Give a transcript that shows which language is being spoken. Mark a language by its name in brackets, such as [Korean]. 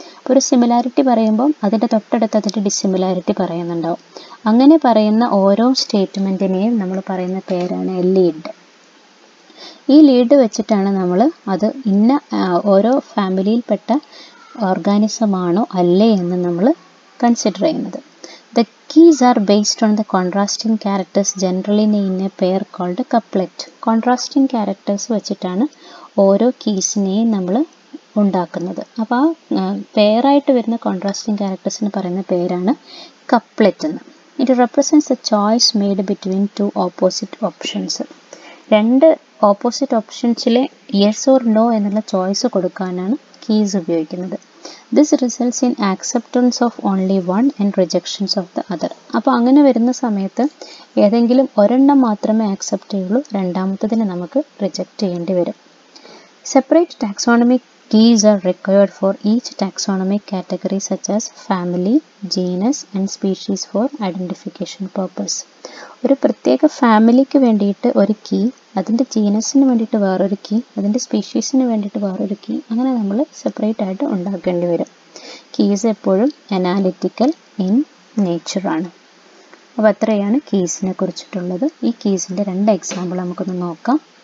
[Malayalam] അപ്പോൾ ഒരു സിമിലാരിറ്റി പറയുമ്പം അതിൻ്റെ തൊട്ടടുത്ത് അതിൻ്റെ ഡിസിമിലാരിറ്റി പറയുന്നുണ്ടാവും. അങ്ങനെ പറയുന്ന ഓരോ സ്റ്റേറ്റ്മെൻറ്റിനെയും നമ്മൾ പറയുന്ന പേരാണ് ലീഡ്. ഈ ലീഡ് വെച്ചിട്ടാണ് നമ്മൾ അത് ഇന്ന ഓരോ ഫാമിലിയിൽപ്പെട്ട ഓർഗാനിസമാണോ അല്ലേ എന്ന് നമ്മൾ കൺസിഡർ ചെയ്യുന്നത്. [English] The keys are based on the contrasting characters generally in a pair called couplet. [Malayalam] Contrasting characters വെച്ചിട്ടാണ് ഓരോ കീസിനെയും നമ്മൾ ഉണ്ടാക്കുന്നത്. അപ്പോൾ ആ പെയറായിട്ട് വരുന്ന കോൺട്രാസ്റ്റിംഗ് ക്യാരക്ടേഴ്സിന് പറയുന്ന പേരാണ് കപ്ലെറ്റ് എന്ന്. [English] It represents a choice made between two opposite options. [Malayalam] രണ്ട് ഓപ്പോസിറ്റ് ഓപ്ഷൻസിലെ യെസ് ഓർ നോ എന്നുള്ള ചോയ്സ് കൊടുക്കാനാണ് കീസ് ഉപയോഗിക്കുന്നത്. [English] This results in acceptance of only one and rejections of the other. [Malayalam] അപ്പോൾ അങ്ങനെ വരുന്ന സമയത്ത് ഏതെങ്കിലും ഒരെണ്ണം മാത്രമേ ആക്സെപ്റ്റ് ചെയ്യുള്ളൂ, രണ്ടാമത്തതിനെ നമുക്ക് റിജക്റ്റ് ചെയ്യേണ്ടി വരും. [English] Separate taxonomic keys are required for each taxonomic category such as family, genus and species for identification purpose. [Malayalam] ഒരു പ്രത്യേക ഫാമിലിക്ക് വേണ്ടിയിട്ട് ഒരു കീ, അതിൻ്റെ ജീനസിന് വേണ്ടിയിട്ട് വേറൊരു കീ, അതിൻ്റെ സ്പീഷീസിന് വേണ്ടിയിട്ട് വേറൊരു കീ, അങ്ങനെ നമ്മൾ സെപ്പറേറ്റ് ആയിട്ട് ഉണ്ടാക്കേണ്ടി വരും. കീസ് എപ്പോഴും അനാലിറ്റിക്കൽ ഇൻ നേച്ചറാണ്. അപ്പോൾ അത്രയാണ് കീസിനെ കുറിച്ചിട്ടുള്ളത്. ഈ കീസിൻ്റെ രണ്ട് എക്സാമ്പിൾ നമുക്കൊന്ന് നോക്കാം.